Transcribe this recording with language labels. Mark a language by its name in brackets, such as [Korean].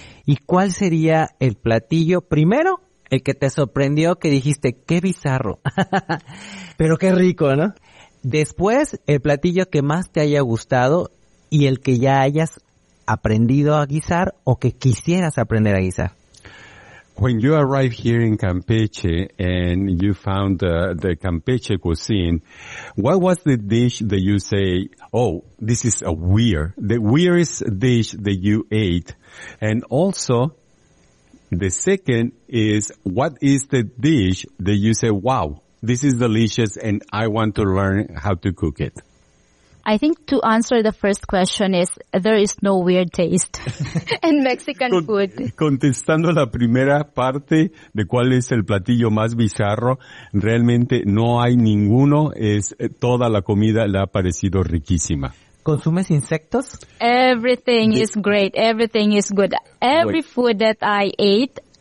[Spanish] ¿Y cuál sería el platillo primero, el que te sorprendió, que dijiste, qué bizarro, pero qué rico, ¿no? Después, el platillo que más te haya gustado y el que ya hayas aprendido a guisar o que quisieras aprender a guisar? [English] When you arrived here in Campeche and you found the Campeche cuisine, what was the dish that you say, oh, this is a weird, the weirdest dish that you ate? And also, the second is, what is the dish that you say, wow, this is delicious and I want to learn how to cook it? I think to answer the first question is, there is no weird taste in Mexican food. [Spanish] Contestando la primera parte de cuál es el platillo más bizarro, realmente no hay ninguno, es toda la comida le ha parecido riquísima. ¿Consumes insectos? [English] Everything is great, everything is good. Every food that I ate.